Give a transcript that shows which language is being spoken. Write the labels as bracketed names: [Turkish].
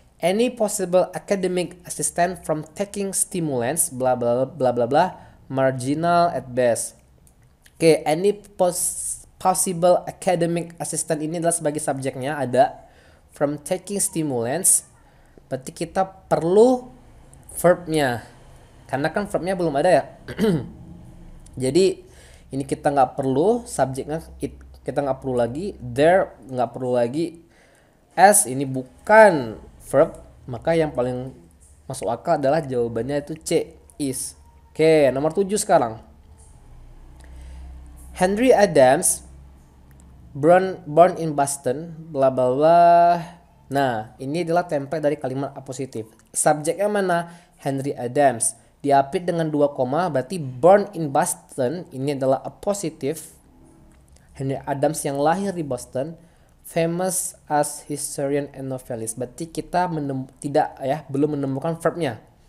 [English] Any possible academic assistant from taking stimulants bla bla bla bla bla marginal at best. [Indonesian] Oke, [English] any possible academic assistant [Indonesian] ini adalah sebagai subjeknya ada [English] from taking stimulants. [Indonesian] Berarti kita perlu verbnya. Karena kan verbnya belum ada ya. Jadi ini kita nggak perlu subjeknya, kita nggak perlu lagi. There nggak perlu lagi. As ini bukan verb, maka yang paling masuk akal adalah jawabannya itu C, is. Oke, nomor 7 sekarang. [English] Henry Adams born in Boston bla bla bla. [Indonesian] Nah, ini adalah template dari kalimat apositif. Subjeknya mana? Henry Adams. Diapit dengan 2 koma, berarti born in Boston ini adalah apositif. Henry Adams yang lahir di Boston, [English] famous as historian and novelist. [Indonesian] Berarti kita belum menemukan verbnya.